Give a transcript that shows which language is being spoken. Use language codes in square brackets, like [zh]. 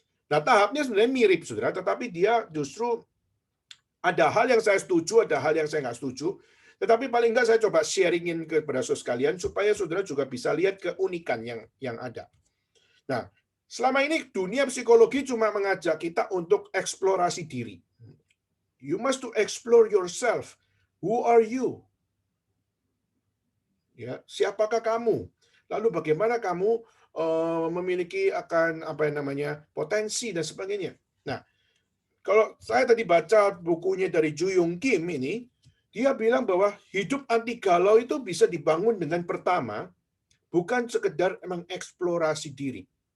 [id] Nah, tahapnya sebenarnya mirip, Saudara, tetapi dia justru ada hal yang saya setuju, ada hal yang saya nggak setuju. Tetapi paling nggak saya coba sharingin kepada saudara sekalian supaya saudara juga bisa lihat keunikan yang ada. Nah, selama ini dunia psikologi cuma mengajak kita untuk eksplorasi diri. [en] You must to explore yourself. Who are you? [id] Ya, siapakah kamu? Lalu bagaimana kamu memiliki akan potensi dan sebagainya. Nah, kalau saya tadi baca bukunya dari Ju Yong Kim ini, dia bilang bahwa hidup anti galau itu bisa dibangun dengan pertama, bukan sekedar mengeksplorasi diri.